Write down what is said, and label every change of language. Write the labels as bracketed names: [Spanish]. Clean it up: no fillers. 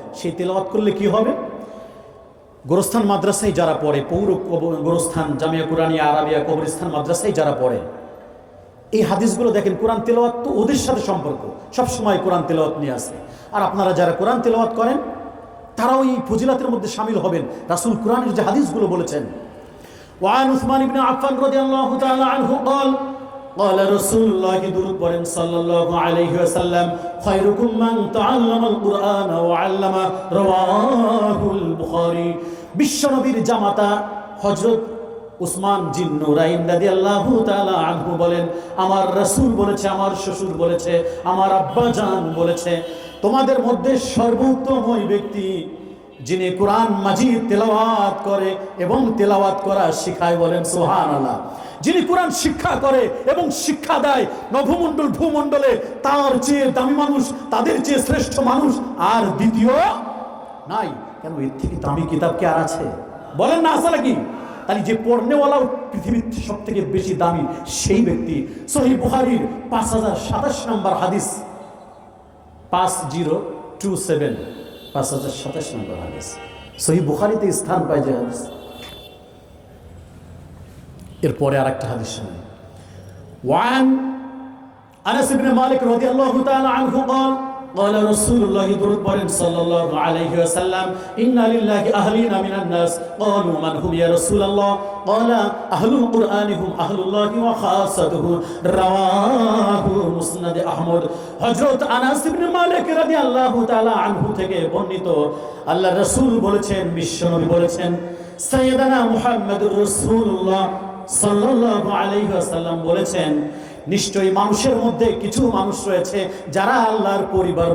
[Bangla] সেই তেলাওয়াত করলে কি হবে? গোরস্থান মাদ্রাসায় যারা পড়ে, পৌর গোরস্থান জামিয়া কুরআনিয়া আরাবিয়া কবরস্থান মাদ্রাসায় যারা পড়ে, এই হাদিসগুলো দেখেন, কোরআন তেলাওয়াত তো ওদের সাথে সম্পর্ক, সবসময় কোরআন তেলাওয়াত নিয়ে আসে। আর আপনারা যারা কোরআন তেলাওয়াত করেন তারাও এই ফজিলাতের মধ্যে শামিল হবেন। রাসূল কোরআনের যে হাদিসগুলো বলেছেন, [Arabic] وعن عثمان بن عفان رضي الله تعالى عنه قال قال رسول الله صلى الله عليه وسلم خيركم من تعلم القرآن وعلم رواه البخاري। [Bangla] বিশ্বনবীর জামাতা হযরত উসমান জিন নুরাইন রাদিয়াল্লাহু তাআলা আনহু বলেন, আমার রাসূল বলেছে, আমার শ্বশুর বলেছে, আমার আব্বা জান বলেছে, তোমাদের মধ্যে সর্বোত্তম ওই ব্যক্তি যিনি কোরআন মাজিদ তেলাওয়াত করে এবং তেলাওয়াত করা শিখায়। বলেন সুবহানাল্লাহ। যিনি কোরআন শিক্ষা করে এবং শিক্ষা দেয়, নভমণ্ডল ভূমণ্ডলে তার চেয়ে দামি মানুষ, তাদের চেয়ে শ্রেষ্ঠ মানুষ আর দ্বিতীয় নাই। কেন এর থেকে দামি কিতাব কি আর আছে? বলেন না, আছে নাকি? তাহলে যে পড়নেওয়ালাও পৃথিবীর সব থেকে বেশি দামি সেই ব্যক্তি। সহিহ বুখারীর 5027 নম্বর হাদিস, 5027, 5027 নম্বর হাদিস সহিহ বুখারীতে স্থান পায় যে হাদিস। এরপরে আরেকটা হাদিস শুনুন। [Arabic] ওয়ান আনাস ইবনে মালিক রাদিয়াল্লাহু তাআলা আনহু قال قال رسول الله صلى الله عليه وسلم إن لله أهلين من الناس قالوا من هم يا رسول الله قال أهل القرآن هم أهل الله وخاصته رواه مسند أحمد। [Bangla] হযরত আনাস ইবনে মালিক রাদিয়াল্লাহু তাআলা আনহু থেকে বর্ণিত, আল্লাহর রাসূল বলেছেন, বিশ্বনবী বলেছেন, সাইয়্যিদানা মুহাম্মদুর রাসূলুল্লাহ সাল্লাল্লাহু আলাইহি ওয়াসাল্লাম বলেছেন, নিশ্চয়ই মানুষের মধ্যে কিছু মানুষ রয়েছে যারা আল্লাহর পরিবার।